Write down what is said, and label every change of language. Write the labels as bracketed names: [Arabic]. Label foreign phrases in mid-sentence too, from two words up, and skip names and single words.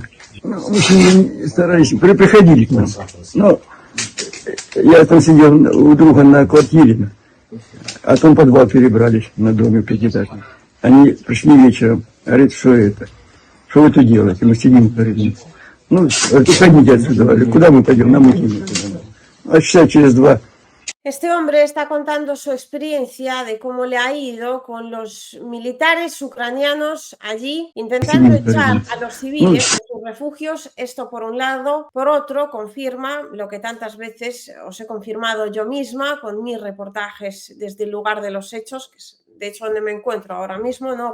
[Russian] Ну, в общем, старались, приходили к нам. Но я там сидел у друга на квартире, а там подвал перебрались на доме пятиэтажном. Они пришли вечером, говорят, что это? Что вы тут делаете? Мы сидим, говорит, ну, уходите отсюда, говорит, куда мы пойдем? Нам идти некуда. А часа через 2. [Spanish] Este hombre está contando su experiencia de cómo le ha ido con los militares ucranianos allí intentando echar a los civiles de sus refugios. Esto por un lado. Por otro, confirma lo que tantas veces os he confirmado yo misma con mis reportajes desde el lugar de los hechos, que es de hecho donde me encuentro ahora mismo, ¿no?